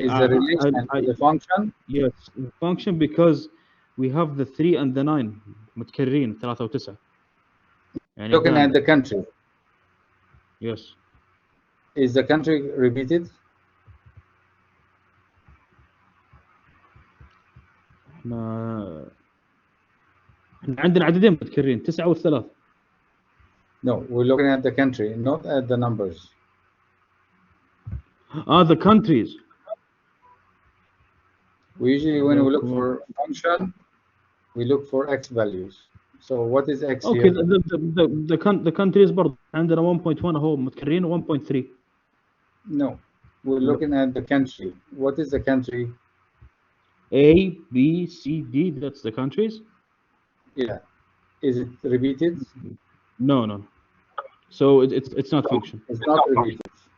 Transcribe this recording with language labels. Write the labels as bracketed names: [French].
[English] Is the relation the function? Yes, function because we have the 3 and the 9 [Arabic] متكررين 3 و9. يعني [English] Looking at [Arabic] دالة. [English] the country. Yes. Is the country repeated? [Arabic] احنا عندنا عددين متكررين 9 و3. [English] No, we're looking at the country, not at the numbers. The countries. We usually, when we look for function, we look for x values. So what is x Okay, here? the countries [Arabic] برضه عندنا 1.1 اهو متكررين 1.3. [English] No, we're looking at the country. What is the country? A, B, C, D. That's the countries. Yeah. Is it repeated? No. So it's not function. It's not repeated.